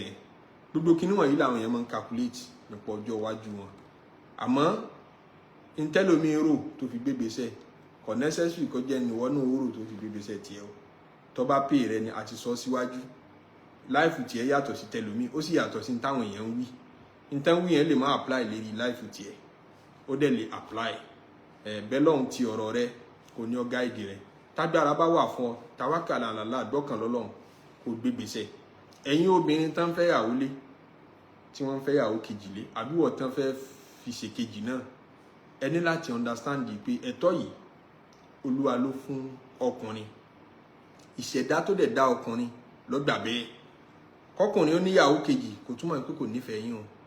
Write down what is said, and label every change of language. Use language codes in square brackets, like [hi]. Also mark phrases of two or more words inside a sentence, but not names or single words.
[yo] yẹn gbogbo kinní wọ̀nyí làwọn yẹn máa ń calculate nípa ọjọ́ iwájú wọn àmọ́ intelomi rò tó fi gbé ìgbésẹ̀ kò necessary kó jẹ́ ni wọ́n náà rò tó fi gbé ìgbésẹ̀ tiẹ̀ o tó bá pè rẹ ni àti sọ síwájú láìfù tiẹ̀ yàtọ̀ sí tẹlomi ó sì yàtọ̀ sí táwọn èèyàn ń wí nítorí wí yẹn lè má apply lérí láìfù tiẹ̀ ó dẹ̀ lè apply bẹ́ẹ̀ lọ́hùn ti ọ̀rọ̀ rẹ kò ní ọ gáìdì rẹ tágbára bá wà fún ọ [ar] توكل على الله [yo] gbọ́kàn lọ́lọ́hùn kò gbé ìgbésẹ̀ ẹ̀yin obìnrin tán fẹ́ yàwó lé tí wọ́n fẹ́ yàwó kejì lé àbí wọ́n tán fẹ́ fi ṣe kejì náà ẹ ní láti understand pé ẹ̀tọ́ yìí Olúwa ló fún ọkùnrin ìṣẹ̀dá tó dẹ̀ dá ọkùnrin ló gbà bẹ́ẹ̀ kọkùnrin ó níyàwó kejì kò túmọ̀ pé kò nífẹ̀ẹ́ yín o